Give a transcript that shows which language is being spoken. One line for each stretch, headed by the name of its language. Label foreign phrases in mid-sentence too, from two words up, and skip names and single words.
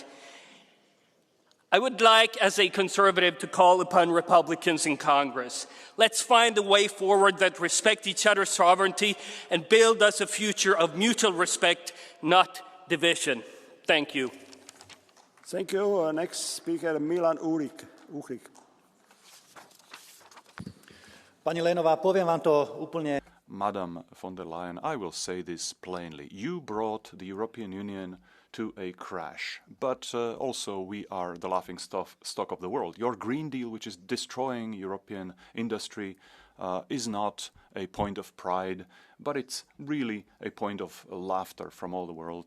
English: I would like, as a conservative, to call upon Republicans in Congress. Let's find a way forward that respects each other's sovereignty and build us a future of mutual respect, not division. Thank you. Thank you. Next speaker, Milan Uhrik.
Slovak: Pani Lenová, poviem vám to úplne.
English: Madam von der Leyen, I will say this plainly. You brought the European Union to a crash, but also we are the laughing stock of the world. Your Green Deal, which is destroying European industry, is not a point of pride, but it's really a point of laughter from all the world.